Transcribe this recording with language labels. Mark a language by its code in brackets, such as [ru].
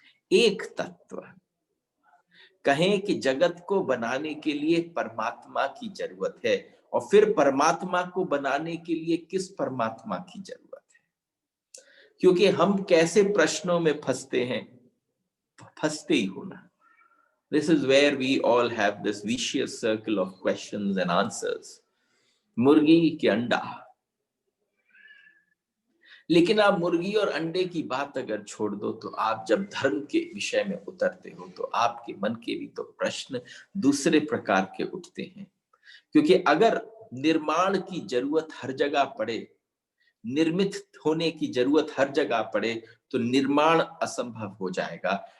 [hi] एक तत्व कहें कि जगत को बनाने के लिए परमात्मा की जरूरत है, और फिर परमात्मा को बनाने के लिए किस परमात्मा की जरूरत है? क्योंकि हम कैसे प्रश्नों में फंसते हैं, फंसते ही होना। [en] This is where we all have this vicious circle of questions and answers. [hi] मुर्गी के अंडा। लेकिन आप मुर्गी और अंडे की बात अगर छोड़ दो तो आप जब धर्म के विषय में उतरते हो तो आपके मन के भी तो प्रश्न दूसरे प्रकार के उठते हैं। क्योंकि अगर निर्माण की जरूरत हर जगह पड़े, निर्मित होने की जरूरत हर जगह पड़े, तो निर्माण असंभव हो जाएगा।